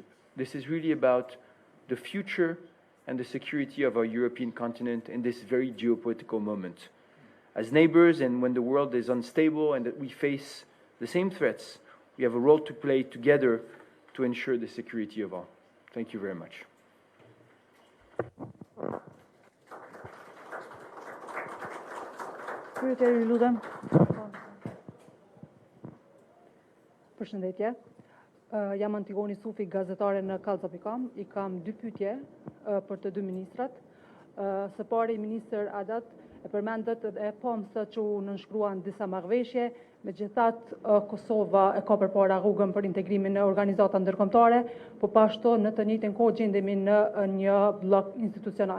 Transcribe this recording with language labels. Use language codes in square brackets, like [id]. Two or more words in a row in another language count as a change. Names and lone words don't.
[en] This is really about the future and the security of our European continent in this very geopolitical moment. As neighbors, and when the world is unstable and that we face the same threats, we have a role to play together to ensure the security of all. Thank you very much. [sq] Kryetari, lutem. Përshëndetje. Jam Antigoni Sufi, gazetare në Kallza.com. I kam dy pyetje për të dy ministrat. Së pari, ministër Adat e përmendet e pomsa që u nënshkruan disa marrëveshje, megjithatë Kosova e ka përpara rrugën për integrimin në organizata ndërkombëtare, po pashtu në të njëjtën kohë gjendemi në një blok institucional.